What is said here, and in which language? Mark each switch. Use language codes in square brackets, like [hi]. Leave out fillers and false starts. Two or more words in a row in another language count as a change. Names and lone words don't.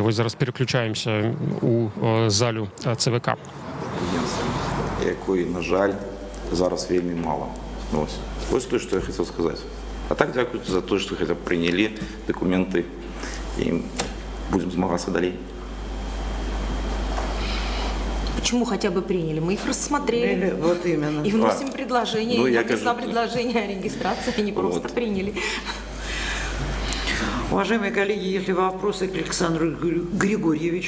[be] Вось зараз переключаемся у залю ЦВК. Якой, на жаль, зараз вельмі мала. Вось то, што я хацеў сказаць. А так, дзякуйте за то, што [ru] хотя б [be] прынялі дакументы, і будзем змагацца далей. [ru] Почему хотя бы приняли? Мы их рассмотрели. Вот именно. И вносим предложение. Ну, и я внесла [be] кажу, [ru] предложение о регистрации, не просто вот. приняли. Уважаемые коллеги, если вопросы к Александру Григорьевичу?